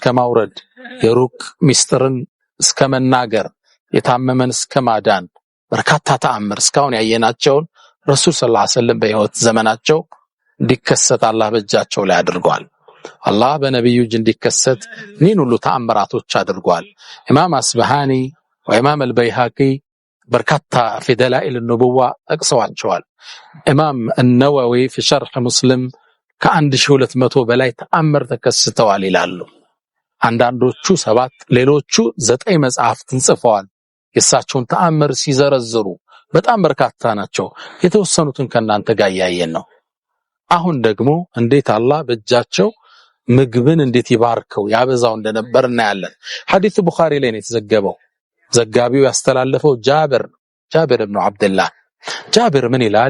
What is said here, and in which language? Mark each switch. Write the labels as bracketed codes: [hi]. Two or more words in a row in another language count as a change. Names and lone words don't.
[am] ማውረድ የሩቅ ሚስጥርን እስከ መናገር የታመመን እስከ ማዳን በርካታ ተአምር እስካሁን ያየናቸውን ረሱል [ar] صلى الله عليه وسلم [am] በህይወት ዘመናቸው እንዲከሰት አላህ በእጃቸው ላይ አድርጓል። አላህ በነብዩ እጅ እንዲከሰት እኒህን ሁሉ ተአምራቶች አድርጓል። ኢማም አስበሃኒ ወኢማም አልበይሃቂ በርካታ [ar] في دلائل النبوة [am] ጠቅሰዋቸዋል። ኢማም [ar] النووي في شرح مسلم [am] ከ1200 በላይ ተአምር ተከስተዋል ይላሉ። አንዳንዶቹ 7 ሌሎቹ 9 መጽሐፍትን ጽፈዋል። የእሳቸውን ተአምር ሲዘረዝሩ በጣም በርካታ ናቸው። የተወሰኑትን ከናንተ ጋር ያያየን ነው። አሁን ደግሞ እንዴት አላህ በእጃቸው ምግብን እንዴት ይባርከው ያበዛው እንደነበር እናያለን። ሐዲስ ቡኻሪ ላይ ነው የተዘገበው። ዘጋቢው ያስተላለፈው ጃብር ኢብኑ አብደላህ። ጃብር ምን ይላል?